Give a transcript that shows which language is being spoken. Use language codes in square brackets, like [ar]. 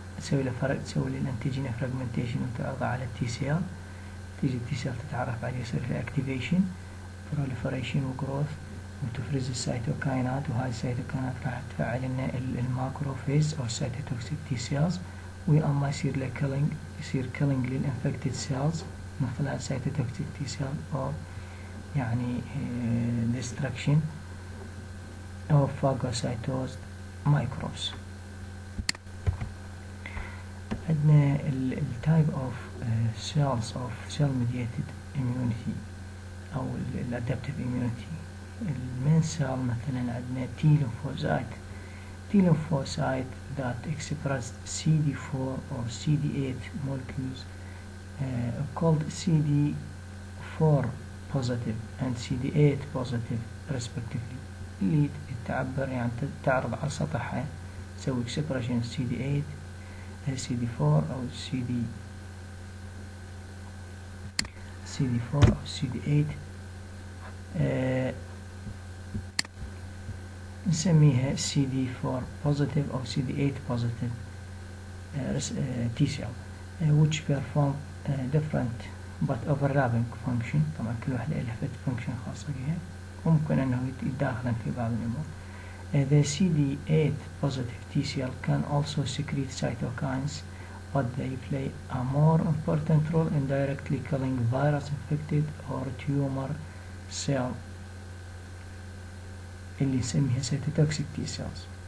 [ar] تسوي له فرق، تسوي للأنتيجين فراجمنتيشن وتعرضه على التي سيل، تيجي التي سيل تتعرف عليه، يصير له اكتيفيشن بروليفريشن وجروث وتفرز السيتوكاينات، وهاي السيتوكاينات راح تفعل لنا الماكروفيز أو السيتوتوكسيك تي سيلز، وأما يصير له كيلينج، يصير كيلينج للانفكتد سيلز من خلال سيتوتوكسيك تي سيل أو يعني [en] destruction of phagocytosed microbes. عندنا التايب of cells of cell mediated immunity أو الادابتيف immunity. المين سيل [ar] مثلا عندنا [en] T lymphocyte. T lymphocyte that express CD4 or CD8 molecules called CD4 positive and CD8 positive respectively، [ar] اللي تعبر يعني تعرض على سطحها تسوي expression CD8 CD4 أو CD4 أو CD8 نسميها [en] CD4 positive أو CD8 positive T cell which perform different but overlapping function. [ar] طبعا كل واحدة لها function خاصة بها، ممكن أنه يتداخلن في بعض الأمور. [en] The CD8 positive T cell can also secrete cytokines, but they play a more important role in directly killing virus infected or tumor cell [ar] اللي نسميها [en] cytotoxic T cells.